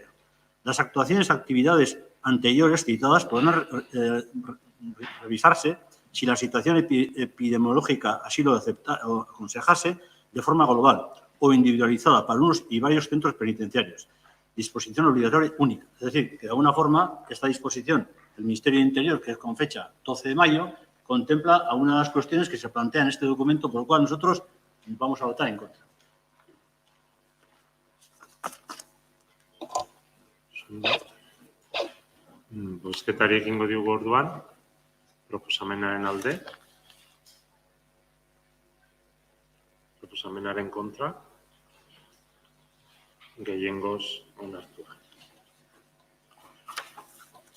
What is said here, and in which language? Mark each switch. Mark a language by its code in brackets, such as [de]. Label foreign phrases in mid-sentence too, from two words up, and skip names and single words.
[es] Las actuaciones y actividades anteriores citadas podrán revisarse si la situación epidemiológica así lo aconsejase de forma global o individualizada para unos y varios centros penitenciarios. Disposición obligatoria única. Es decir, que de alguna forma esta disposición del Ministerio de Interior, que es con fecha 12 de mayo, contempla algunas de las cuestiones que se plantean en este documento, por lo cual nosotros vamos a votar en contra. [eu] Bozketari egingo diogu orduan, proposamenaren alde, proposamenaren kontra, gehiengoz onartua.